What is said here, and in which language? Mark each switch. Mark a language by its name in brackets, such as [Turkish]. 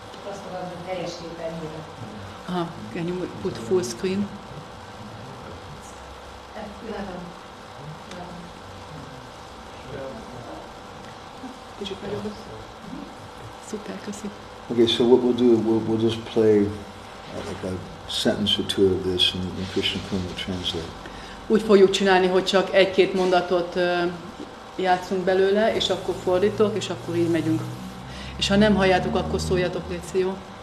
[Hungarian] Azt mondom, hogy helyes képernyőre. [English] Aha, can you put full screen? [Hungarian] Kicsit nagyobb. Szuper, köszi. [English] Okay, so what we'll do, we'll just play like a sentence or 2 of this, and then Krishna Kun will translate. [Hungarian] Úgy fogjuk csinálni, hogy csak 1-2 mondatot játszunk belőle, és akkor fordítok, és akkor így megyünk. És ha nem halljátok, akkor szóljatok, légy jó?